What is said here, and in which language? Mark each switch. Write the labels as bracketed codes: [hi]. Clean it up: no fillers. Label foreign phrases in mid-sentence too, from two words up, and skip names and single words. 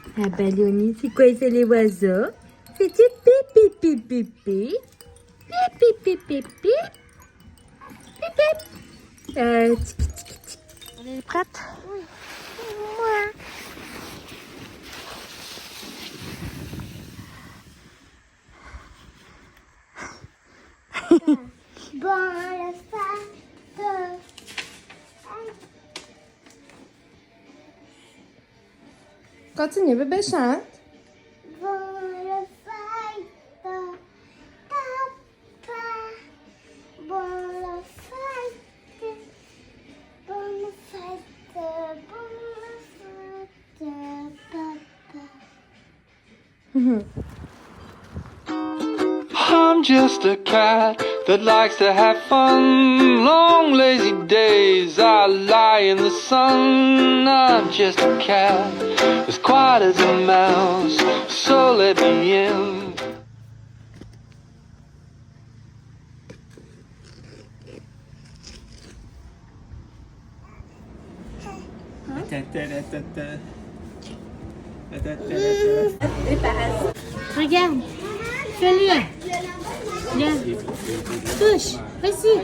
[fr] Ah bah Léonie, c'est quoi ça les oiseaux? C'est du pipi pipi pipi. Pipi pipi pipi. Pipi. Tiki tiki tiki. On est prête? Oui. Ouais. Bon, le faire Continue, bébé chante. bon, le faire papa. Bon, le faire bon, le faire bon, le faire papa. [en] I'm just a cat that likes to have fun. Long lazy days I lie in the sun. I'm just a cat as quiet as a mouse. So let me in. [fr] Regarde. Fais-le. Viens. Touche. Vas-y.